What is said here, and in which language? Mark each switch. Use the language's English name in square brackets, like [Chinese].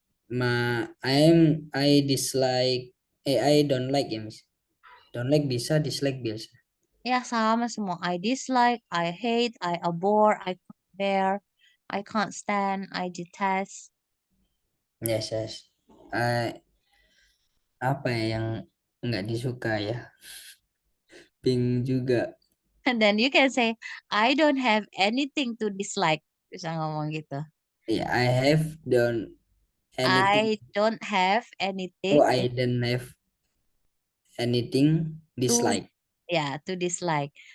[English] I dislike I don't like ya, Miss. Don't like [Indonesian] bisa, [English] dislike [Indonesian] biasa. Ya sama semua. [English] I dislike, I hate, I abhor, I can't bear, I can't stand, I detest. Yes, yes. [Indonesian] Eh, apa ya yang nggak disuka ya? Bingung juga. [English] And then you can say, I don't have anything to dislike. [Indonesian] Bisa ngomong gitu. [English] Yeah, I have done anything. I don't have Oh, anything I don't have anything to, dislike. yeah, to dislike.